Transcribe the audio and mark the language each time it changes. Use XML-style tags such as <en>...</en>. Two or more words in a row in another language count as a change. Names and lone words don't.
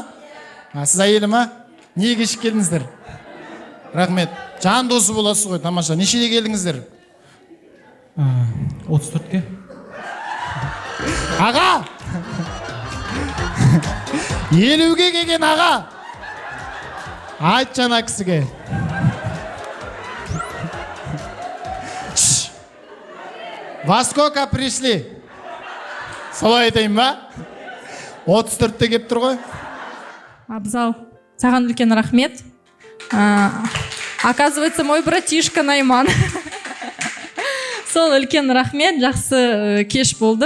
<kk>Сіз әйелі ма? Не кешіп келдіңіздер? Рахмет. Жандосы боласыз ғой, тамаша. Нешеде келдіңіздер? 34-ке. Аға! 50-ге келген аға! Айт жана кісіге.</kk> <ru>Во сколько пришли?</ru> <kk>Солай айтайын ба? 34-те кеп тұр ғой. Абзал, саған үлкен рахмет.</kk> <ru>Оказывается, мой братишка Найман.</ru> <kk>Сол үлкен рахмет, жақсы кеш болды.</kk>